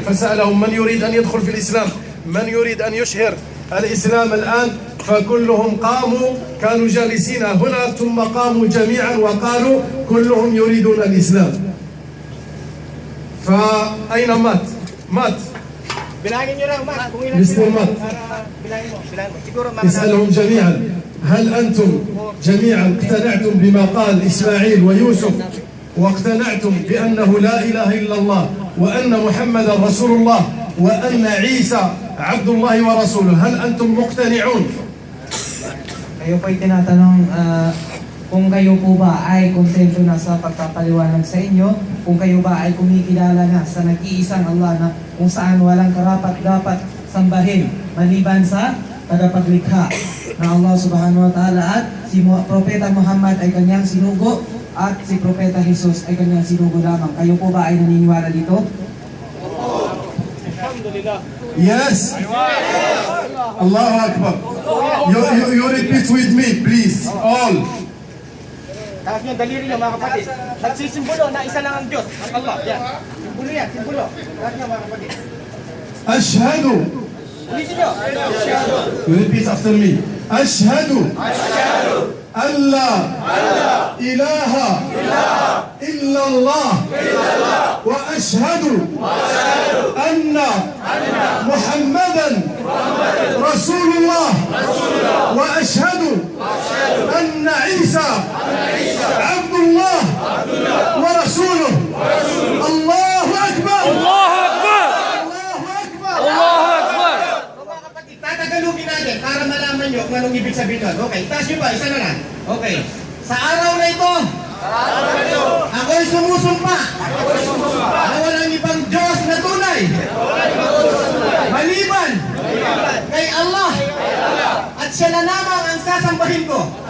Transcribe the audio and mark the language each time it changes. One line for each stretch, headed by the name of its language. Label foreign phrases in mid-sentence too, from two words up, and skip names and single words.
Arabic: فسألهم من يريد أن يدخل في الإسلام، من يريد أن يشهر الإسلام الآن، فكلهم قاموا، كانوا جالسين هنا ثم قاموا جميعا وقالوا كلهم يريدون الإسلام. فأين مات؟ مات
Filipino: Bilangin niyo lang, Matt, kung ilan Mr. Matt. Bilangin mo. Siguro
Arabic: اسألهم جميعا هل أنتم جميعا اقتنعتم بما قال إسماعيل ويوسف، واقتنعتم بأنه لا إله إلا الله، وأن محمدا رسول الله، وأن عيسى عبد الله ورسوله؟ هل أنتم مقتنعون؟
Filipino: Kayo po'y tinatanong kung kayo po ba ay kontento na sa pagpapaliwanag sa inyo, kung kayo ba ay kumikilala na sa nag-iisang Allah na kung saan walang karapat-dapat sambahin maliban sa tagapaglikha na Allah
Arabic: سبحانه وتعالى,
Filipino: at si Propeta Muhammad ay kanyang sinugo at si Propeta Jesus ay kanyang sinugo lamang. Kayo po ba ay naniniwala dito? Yes.
Arabic: الله أكبر.
English: You repeat with me, please, all.
Filipino: Taas niyo, daliri niyo mga kapatid. Nagsisimbolo na isa lang ang Diyos, ang Allah. Yan. Simbolo yan, simbolo. Taas niyo mga kapatid.
Arabic: أشهد.
Filipino: Ulitin niyo.
English: You repeat after me.
Arabic: أشهد أن لا إله إلا الله، وأشهد أن محمدا رسول الله، وأشهد أن عيسى عبد الله ورسوله. الله أكبر. الله أكبر. الله أكبر. الله أكبر.
Filipino: Mga kapatid, tatagalugin natin para malaman niyo kung anong ibig sabihin nun. Okay, taas niyo ba? Isa na lang. Okay. Sa araw na ito, ako'y sumusumpa na walang ibang Diyos na tunay maliban kay Allah, at siya na lamang ang sasambahin ko.